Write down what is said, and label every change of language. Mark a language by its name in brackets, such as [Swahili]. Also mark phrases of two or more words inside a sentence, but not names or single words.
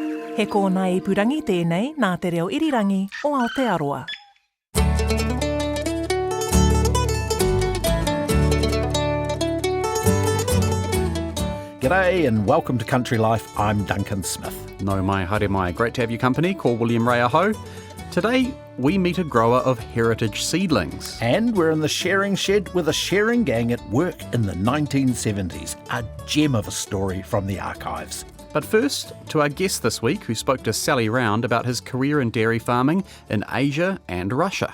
[Māori] He kōna ipurangi tēnei nā te reo irirangi o Aotearoa. [English] G'day and welcome to Country Life. I'm Duncan Smith. [Māori] No mai, haere mai. [English] Great to have your company. [Māori] Ko William Ray aho. [English] Today, we meet a grower of heritage seedlings. And we're in the shearing shed with a shearing gang at work in the 1970s. A gem of a story from the archives. But first, to our guest this week, who spoke to Sally Round about his career in dairy farming in Asia and Russia.